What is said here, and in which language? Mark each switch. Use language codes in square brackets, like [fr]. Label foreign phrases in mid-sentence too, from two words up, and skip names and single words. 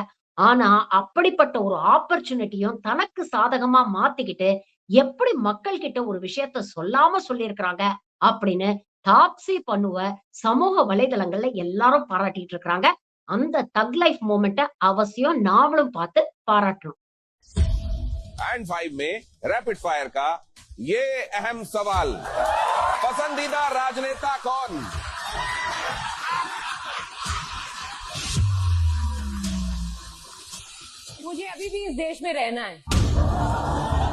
[ta] ஆனா, அப்படிப்பட்ட ஒரு ஆப்பர்ச்சுனிட்டியும் தனக்கு சாதகமா மாத்திக்கிட்டு, எப்படி மக்கள் கிட்ட ஒரு விஷயத்த சொல்லாம சொல்லியிருக்கிறாங்க அப்படின்னு தாப்ஸி பன்னுவ சமூக வலைதளங்கள்ல எல்லாரும் பாராட்டிட்டு இருக்காங்க. அந்த [en] thug life moment [ta] அவசியம் நாமளும் பார்த்து பாராட்டணும். [hi] एंड 5 में [en] rapid fire [hi] का ये अहम सवाल, पसंदीदा राजनेता कौन? मुझे अभी भी इस देश में रहना है।